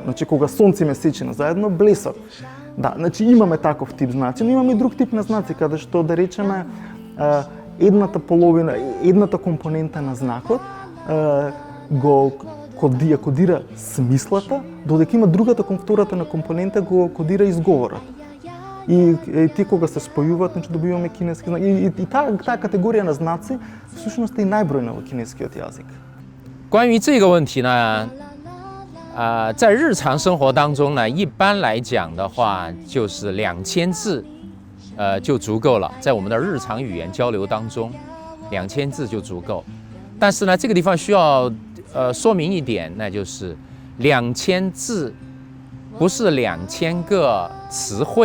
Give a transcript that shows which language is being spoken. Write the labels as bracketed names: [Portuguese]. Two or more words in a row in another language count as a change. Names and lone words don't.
[Macedonian] Значи, кога сонце и месечина заедно, блесок. Да, значи имаме таков тип знаци, но имаме и друг тип на знаци, каде што, да речеме, едната половина, едната компонента на знакот го кодира смислата, додека има другата втората на компонента го кодира изговорот. И тие кога се спојуваат, значи добиваме кинески знак. И таа категорија на знаци всушност е и најбројна во кинескиот јазик. [Chinese] 关于这个问题呢，在日常生活当中呢，一般来讲的话，就是2000字，就足够了。在我们的日常语言交流当中，2000字就足够。但是呢，这个地方需要说明一点，那就是2000字不是2000个词汇。